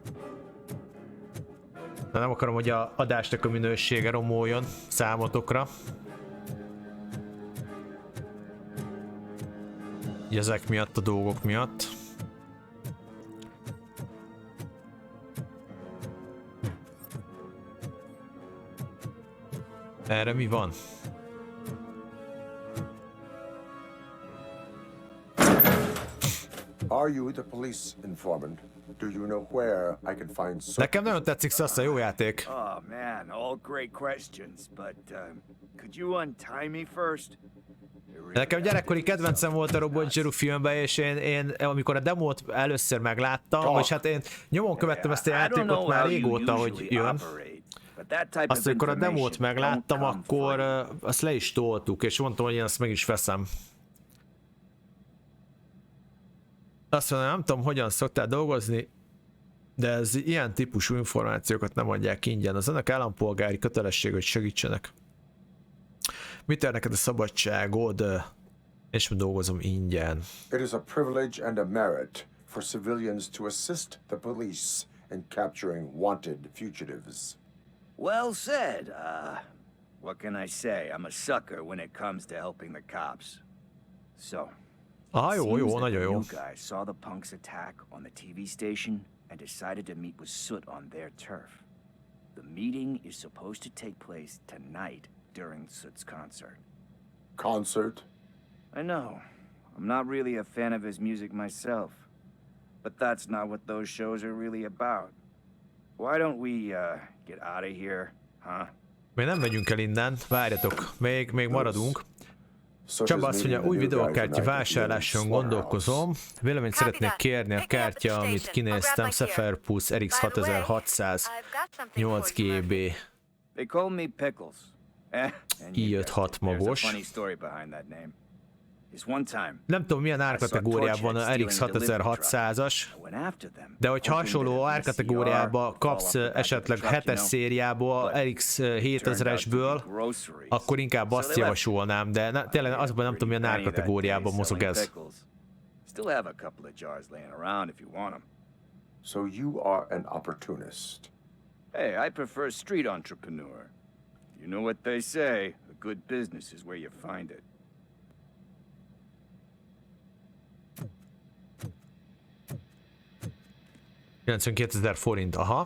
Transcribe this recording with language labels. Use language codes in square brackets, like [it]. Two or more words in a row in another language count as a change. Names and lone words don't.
[hu] De nem akarom, hogy a adásnak a minősége romoljon számotokra. ezek miatt, a dolgok miatt. Erre mi van? [en] Are you the police informant? Do you know where I can find [hu] Nekem nagyon tetszik, Sassa, jó játék. [en] Oh man, all great questions, but could you untie me first? [hu] Nekem gyerekkori kedvencem volt a Robot Zero filmben, és én amikor a demót először megláttam, vagy hát én nyomon követtem ezt a játékot már régóta, hogy jön. Azt, amikor a demót megláttam, akkor azt le is toltuk, és mondtam, hogy én azt meg is veszem. Azt mondom, nem tudom, hogyan szoktál dolgozni, de ez ilyen típusú információkat nem adják ingyen. Az önök állampolgári kötelesség, hogy segítsenek. Mit ér neked a szabadságod? És mi dolgozom ingyen. [en] It is a privilege and a merit for civilians to assist the police in capturing wanted fugitives. Well said. What can I say? I'm a sucker when it comes to helping the cops. So, [hu] Aha, jó, [en] seems [hu] jó, [en] that [hu] nagyon [en] the [hu] jó. [en] new guy saw the punks attack on the TV station and decided to meet with Soot on their turf. The meeting is supposed to take place tonight during Soot's concert. Concert? I know. I'm not really a fan of his music myself. But that's not what those shows are really about. Why don't we, get out of here, huh? [hu] Még nem megyünk el innen, várjatok, még maradunk. Csaba azt mondja, új videókártya vásárláson gondolkozom. Véleményt szeretnék kérni a kártya, amit kinéztem, Sapphire Plus RX 6600 8 GB. [en] They call me Pickles. [hu] i5 magos. Nem tudom, milyen árkategóriában van a RX 6600-as, de hogy hasonló árkategóriába kapsz esetleg 7-es szériába RX 7000-esből, akkor inkább azt javasolnám, de tényleg azban nem tudom, milyen árkategóriában mozog ez. [en] So you are an opportunist. Hey, I prefer street entrepreneur. You know what they say, a good business is where you find it. [hu] 92 000 forint, aha.